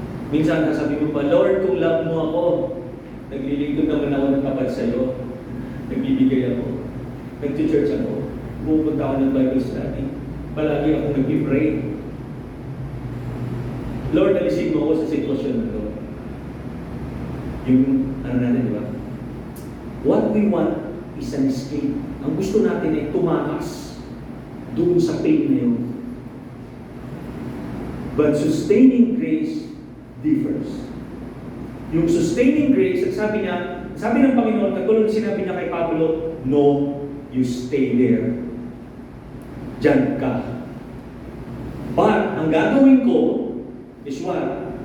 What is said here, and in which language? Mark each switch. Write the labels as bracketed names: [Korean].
[Filipino] Minsan sasabi mo pa, Lord, kung love mo ako, naglilingkod naman ako ng tapat sa iyo. Nagbibigay ako. Nag-church ako. Pupunta ako ng Bible study. Palagi akong nag-pray. Lord, alisin mo ako sa sitwasyon na ito. Yung, ano natin, di ba? [English] What we want is an escape. [Filipino] Ang gusto natin ay tumakas doon sa pain na yun. [English] But sustaining grace differs. [Filipino] Yung sustaining grace, at sabi ng Panginoon, katulad sinabi niya kay Pablo, [English] no, you stay there. [Filipino] Diyan ka. But, ang gagawin ko [English] is what?